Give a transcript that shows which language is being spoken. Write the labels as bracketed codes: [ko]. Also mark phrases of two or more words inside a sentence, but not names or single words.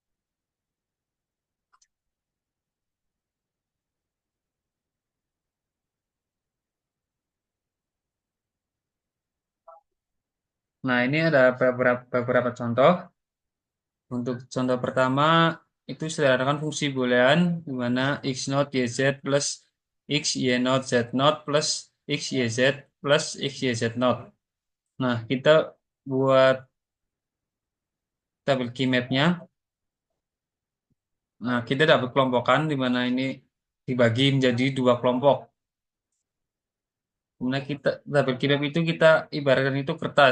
[id] Nah, ini ada beberapa contoh. Untuk contoh pertama, itu sederhanakan fungsi boolean, di mana x0 yz plus x y0 z0 plus x yz plus x yz0. Nah, kita buat tabel [en] key map- [id] nya. Nah, kita dapat kelompokan, di mana ini dibagi menjadi dua kelompok. Kemudian kita tabel [en] key map [id] itu kita ibaratkan itu kertas.